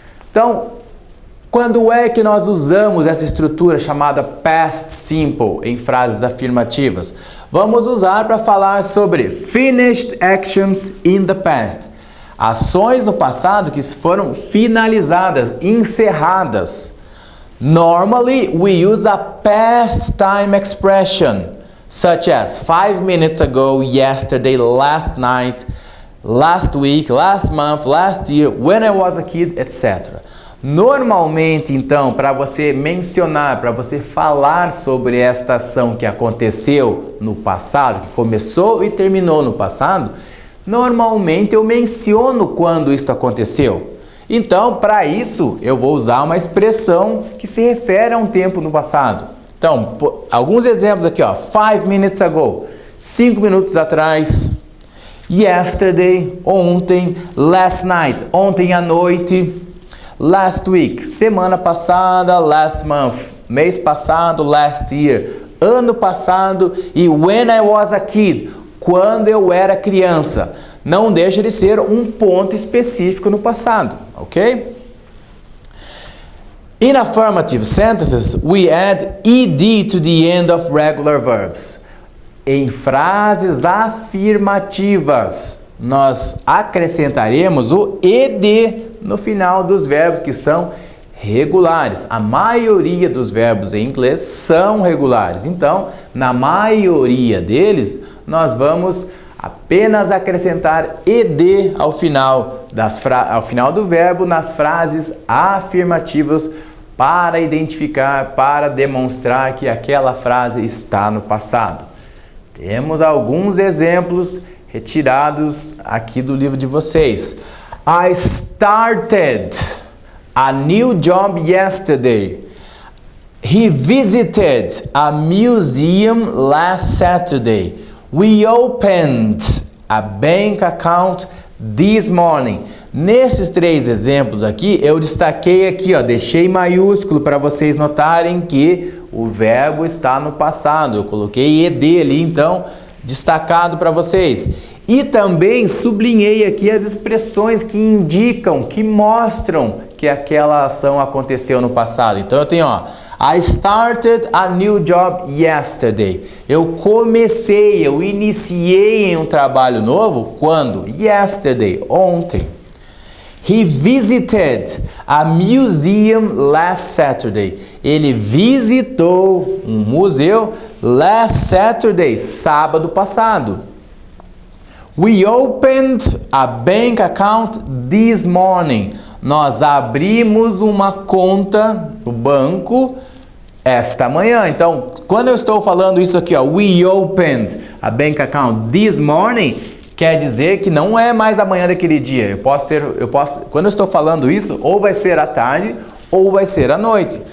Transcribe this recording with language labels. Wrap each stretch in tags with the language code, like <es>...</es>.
<pt>Então, quando é que nós usamos essa estrutura chamada past simple em frases afirmativas? Vamos usar para falar sobre</pt> <en>finished actions in the past.</en> <pt>Ações no passado que foram finalizadas, encerradas.</pt> <en>Normally, we use a past time expression, such as 5 minutes ago, yesterday, last night, last week, last month, last year, when I was a kid, etc.</en> <pt>Normalmente, então, para você mencionar, para você falar sobre esta ação que aconteceu no passado, que começou e terminou no passado, normalmente eu menciono quando isso aconteceu. Então, para isso, eu vou usar uma expressão que se refere a um tempo no passado. Então, alguns exemplos aqui, ó.</pt> <en>5 minutes ago,</en> <pt>5 minutos atrás.</pt> <en>Yesterday,</en> <pt>ontem.</pt> <en>Last night,</en> <pt>ontem à noite.</pt> <en>Last week,</en> <pt>semana passada.</pt> <en>Last month,</en> <pt>mês passado.</pt> <en>Last year,</en> <pt>ano passado. E</pt> <en>when I was a kid,</en> <pt>quando eu era criança. Não deixa de ser um ponto específico no passado, ok?</pt> <en>In affirmative sentences, we add ed to the end of regular verbs.</en> <pt>Em frases afirmativas, nós acrescentaremos o ed no final dos verbos que são regulares. A maioria dos verbos em inglês são regulares. Então, na maioria deles, nós vamos apenas acrescentar ed ao final do verbo nas frases afirmativas para identificar, para demonstrar que aquela frase está no passado. Temos alguns exemplos retirados aqui do livro de vocês.</pt> <en>I started a new job yesterday. He visited a museum last Saturday. We opened a bank account this morning.</en> <pt>Nesses 3 exemplos aqui, eu destaquei aqui, ó, deixei maiúsculo para vocês notarem que o verbo está no passado. Eu coloquei ed ali, então, destacado para vocês. E também sublinhei aqui as expressões que indicam, que mostram que aquela ação aconteceu no passado. Então eu tenho, ó,</pt> <en>I started a new job yesterday.</en> <pt>Eu iniciei em um trabalho novo quando?</pt> <en>Yesterday,</en> <pt>ontem.</pt> <en>He visited a museum last Saturday.</en> <pt>Ele visitou um museu</pt> <en>last Saturday,</en> <pt>sábado passado.</pt> <en>We opened a bank account this morning.</en> <pt>Nós abrimos uma conta no banco esta manhã. Então, quando eu estou falando isso aqui, ó,</pt> <en>we opened a bank account this morning,</en> <pt>quer dizer que não é mais amanhã daquele dia. Quando eu estou falando isso, ou vai ser à tarde ou vai ser à noite.</pt>